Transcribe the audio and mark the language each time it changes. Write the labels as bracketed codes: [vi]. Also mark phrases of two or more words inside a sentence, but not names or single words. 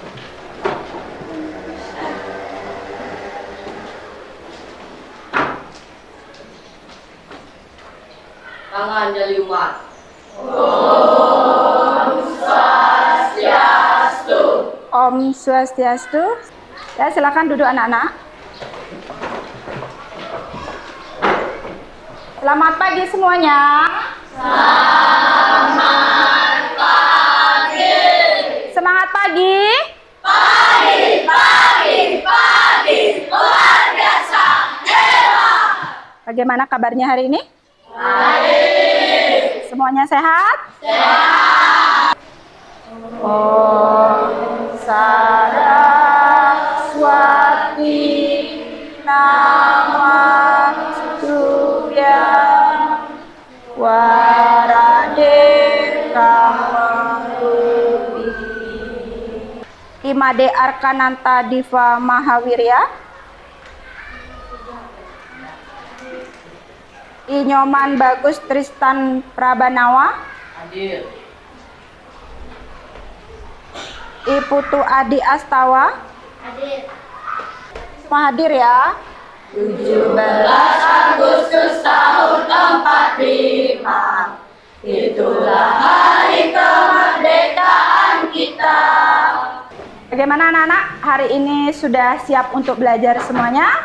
[id] Tangan jali umat. [ban] Om Swastiastu. Om Swastiastu. [id] Ya, silakan duduk anak-anak. Selamat pagi semuanya. Selamat pagi. Semangat pagi. Pagi, luar biasa, hebat. Bagaimana kabarnya hari ini? Baik. Semuanya sehat? Sehat. [sa] Om Saraswati Namastubhya Warade Kamarupi Imade Arkananta Diva Mahawirya Inyoman Bagus Tristan Prabanawa [id] Hadir. Iputu Adi Astawa Hadir. semua hadir ya. 17 Agustus tahun 45, itulah hari kemerdekaan kita. Bagaimana anak-anak? Hari ini sudah siap untuk belajar semuanya?